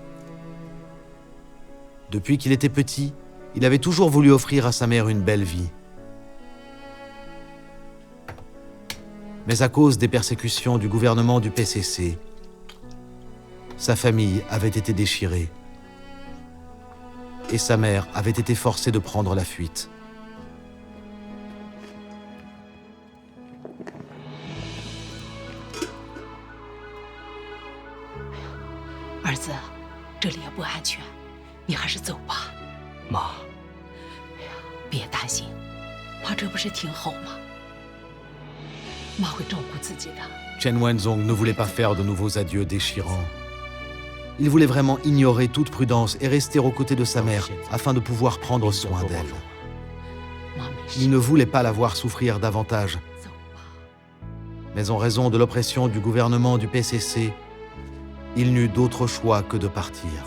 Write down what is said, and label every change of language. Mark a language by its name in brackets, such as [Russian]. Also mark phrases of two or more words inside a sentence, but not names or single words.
[French] Depuis qu'il était petit, il avait toujours voulu offrir à sa mère une belle vie. Mais à cause des persécutions du gouvernement du PCC, sa famille avait été déchirée. Et sa mère avait été forcée de prendre la fuite. [Chinese] 儿子，这里也不安全，你还是走吧。妈，别担心，妈这不是挺好吗？妈会照顾自己的。 [French] Chen Wenzhong ne voulait pas faire de nouveaux adieux déchirants. Il voulait vraiment ignorer toute prudence et rester aux côtés de sa mère afin de pouvoir prendre soin d'elle. [Chinese] 妈没事， [French] Il ne voulait pas la voir souffrir davantage, [Chinese] 走吧。 [French] mais en raison de l'oppression du gouvernement du PCC, il n'eut d'autre choix que de partir.